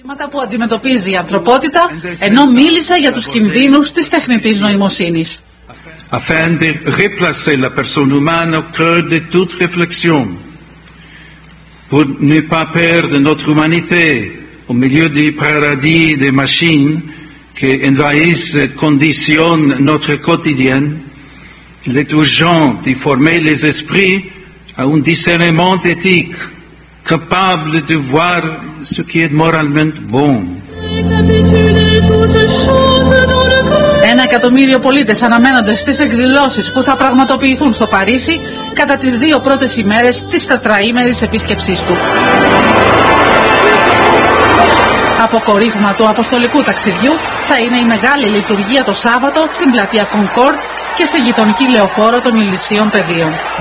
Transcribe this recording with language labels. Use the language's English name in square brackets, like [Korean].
[Greek] Που αντιμετωπίζει η ανθρωπότητα, ενώ μίλησε για τους κινδύνους της τεχνητής νοημοσύνης. [French] Afin de replacer la personne humaine au cœur de toute réflexion, pour ne pas perdre notre humanité au milieu du paradis des machines qui envahissent et conditionnent notre quotidien, il est urgent d'y former les esprits à un discernement éthique. Capable de voir ce qui est moralement bon. [Greek] Ένα εκατομμύριο πολίτες αναμένονται στις εκδηλώσεις που θα πραγματοποιηθούν στο Παρίσι κατά τις δύο πρώτες ημέρες της τετραήμερης επίσκεψής του. Αποκορύφωμα του αποστολικού ταξιδιού θα είναι η μεγάλη λειτουργία το Σάββατο στην πλατεία Κονκόρντ και στη γειτονική λεωφόρο των Ηλυσίων Πεδίων.